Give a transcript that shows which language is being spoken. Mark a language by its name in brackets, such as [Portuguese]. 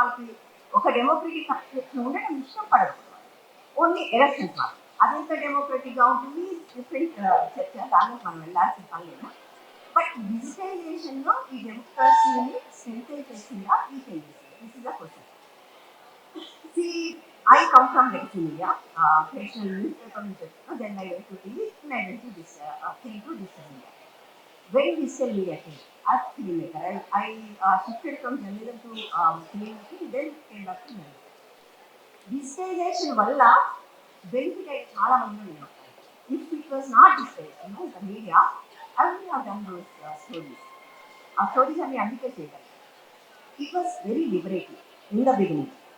[Telugu] వాళ్ళకి ఒక democratic conversation ఉండడం ఇష్టం పడదు, ఓన్లీ ఎలక్షన్స్ వాళ్ళు. అదెంత డెమోక్రటిక్గా ఉంటుంది, డిఫరెంట్ చర్చ, దాన్ని మనం వెళ్ళాల్సిన పని లేదు. బట్ డిజిటలైజేషన్లో ఈ డెమోక్రసీని స్ట్రెంథెన్ చేసిందా, ఈ changes? [English] This is the question. See, I come from legacy media, traditional newspaper newspaper. Then I went to TV, and I went to this came to digital media. When digital media came, as filmmaker, I shifted from journalism to filmmaking, then came back to journalism. [Telugu] Digitalization వల్ల benefit అయితే చాలా మంది ఉన్నారు. [English] If it was not digitalization, the media, I wouldn't have done those stories. [Telugu] ఆ stories అన్ని అందుకే చేయగలిగాను. [English] It was very liberating in the beginning.